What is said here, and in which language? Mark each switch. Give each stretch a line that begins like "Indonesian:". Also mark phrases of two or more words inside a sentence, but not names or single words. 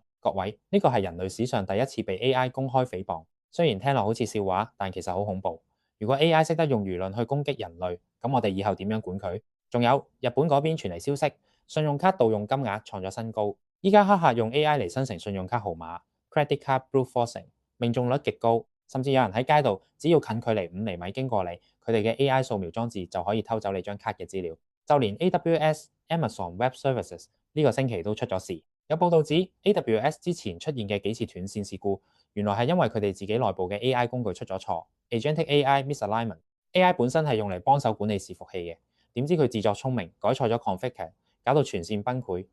Cantonese: 各位，呢個係人類史上第一次被 AI 公開誹謗，雖然聽落好似笑話，但其實好恐怖。如果 AI 識得用輿論去攻擊人類，咁我哋以後點樣管佢？仲有日本嗰邊傳嚟消息，信用卡盜用金額創咗新高，依家黑客用 AI 嚟生成信用卡號碼
English: （credit card brute forcing），
Cantonese: 命中率極高，甚至有人喺街度只要近距離5厘米經過你，佢哋嘅 AI 掃描裝置就可以偷走你張卡嘅資料。就連 AWS、Amazon Web Services 呢個星期都出咗事。有報道指 AWS 之前出現嘅幾次斷線事故，原來係因為佢哋自己內部嘅 AI 工具出咗錯 ，
English: Agentic AI misalignment。
Cantonese: AI 本身係用嚟幫手管理伺服器嘅，點知佢自作聰明，改錯咗 config， 搞到全線崩潰。